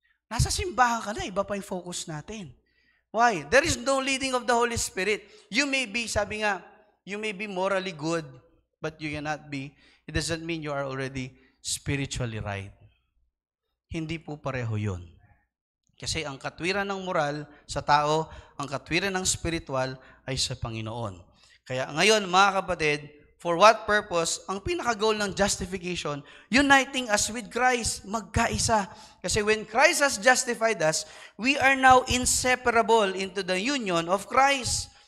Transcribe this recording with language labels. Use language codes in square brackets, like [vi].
[tl] Nasa simbahan ka na, iba pa yung focus natin. [en] Why? There is no leading of the Holy Spirit. You may be, [tl] sabi nga, [en] you may be morally good, but you cannot be. It doesn't mean you are already spiritually right. [tl] Hindi po pareho yun. Kasi ang katwiran ng moral sa tao, ang katwiran ng spiritual ay sa Panginoon. Kaya ngayon, mga kapatid, [en] for what purpose? [tl] Ang pinaka-goal ng justification, [en] uniting us with Christ, [tl] magkaisa. [en] Kasi when Christ has justified us, we are now inseparable into the union of Christ.